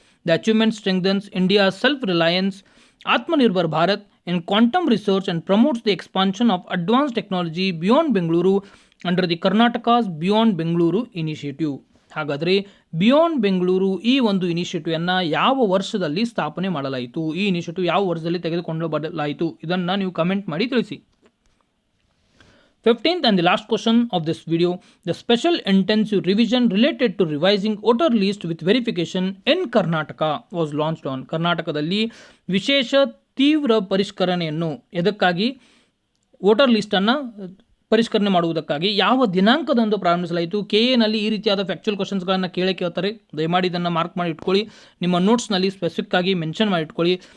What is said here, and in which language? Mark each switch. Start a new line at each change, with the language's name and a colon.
English: The achievement strengthens India's self-reliance, Atmanirbhar Bharat, in quantum research and promotes the expansion of advanced technology beyond Bengaluru under the Karnataka's Beyond Bengaluru initiative.
Kannada: ಹಾಗಾದರೆ beyond Bengaluru ಈ ಒಂದು ಇನಿಷಿಯೇಟಿವನ್ನು ಯಾವ ವರ್ಷದಲ್ಲಿ ಸ್ಥಾಪನೆ ಮಾಡಲಾಯಿತು? ಈ initiative ಯಾವ ವರ್ಷದಲ್ಲಿ ತೆಗೆದುಕೊಂಡು ಬರಲಾಯಿತು? ಇದನ್ನು ನೀವು ಕಮೆಂಟ್ ಮಾಡಿ ತಿಳಿಸಿ.
English: 15th and the last question of this video, the special intensive revision related to revising voter list with verification in Karnataka was launched on.
Kannada: ಕರ್ನಾಟಕದಲ್ಲಿ ವಿಶೇಷ ತೀವ್ರ ಪರಿಷ್ಕರಣೆಯನ್ನು ಎದಕ್ಕಾಗಿ? ವೋಟರ್ ಲಿಸ್ಟನ್ನು ಪರಿಷ್ಕರಣೆ ಮಾಡುವುದಕ್ಕಾಗಿ ಯಾವ ದಿನಾಂಕದಂದು ಪ್ರಾರಂಭಿಸಲಾಯಿತು? KAನಲ್ಲಿ ಈ ರೀತಿಯಾದ ಫ್ಯಾಕ್ಚುಯಲ್ ಕ್ವಶನ್ಸ್ಗಳನ್ನು ಕೇಳ್ತಾರೆ. ದಯಮಾಡಿ ಇದನ್ನು ಮಾರ್ಕ್ ಮಾಡಿ ಇಟ್ಕೊಳ್ಳಿ, ನಿಮ್ಮ ನೋಟ್ಸ್ನಲ್ಲಿ ಸ್ಪೆಸಿಫಿಕ್ ಆಗಿ ಮೆನ್ಷನ್ ಮಾಡಿ ಇಟ್ಕೊಳ್ಳಿ.